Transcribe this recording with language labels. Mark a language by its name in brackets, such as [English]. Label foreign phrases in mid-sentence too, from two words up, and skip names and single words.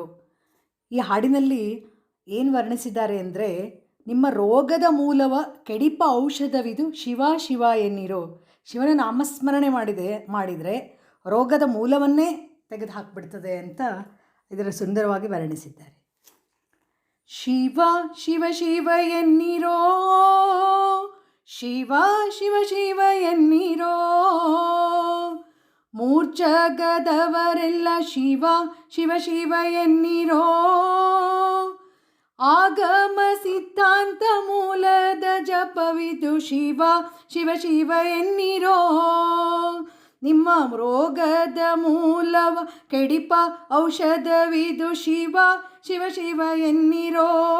[Kannada] ಈ ಹಾಡಿನಲ್ಲಿ ಏನು ವರ್ಣಿಸಿದ್ದಾರೆ ಅಂದರೆ, ನಿಮ್ಮ ರೋಗದ ಮೂಲವ ಕೆಡಿಪ ಔಷಧವಿದು ಶಿವ ಶಿವ ಎನ್ನೀರೋ. ಶಿವನ ನಾಮಸ್ಮರಣೆ ಮಾಡಿದರೆ ರೋಗದ ಮೂಲವನ್ನೇ ತೆಗೆದು ಹಾಕಿಬಿಡ್ತದೆ ಅಂತ ಇದರ ಸುಂದರವಾಗಿ ವರ್ಣಿಸಿದ್ದಾರೆ. ಶಿವ ಶಿವ ಶಿವ ಎನ್ನೀರೋ, ಶಿವ ಶಿವ ಶಿವ ಎನ್ನೀರೋ, ಮೂರ್ಛಗದವರೆಲ್ಲ ಶಿವ ಶಿವ ಶಿವ ಎನ್ನೀರೋ, ಆಗಮ ಸಿದ್ಧಾಂತ ಮೂಲದ ಜಪವಿದು ಶಿವ ಶಿವ ಶಿವ ಎನ್ನೀರೋ, ನಿಮ್ಮ ರೋಗದ ಮೂಲವ ಕೆಡಿಪ ಔಷಧವಿದು ಶಿವ ಶಿವ ಶಿವ ಎನ್ನೀರೋ,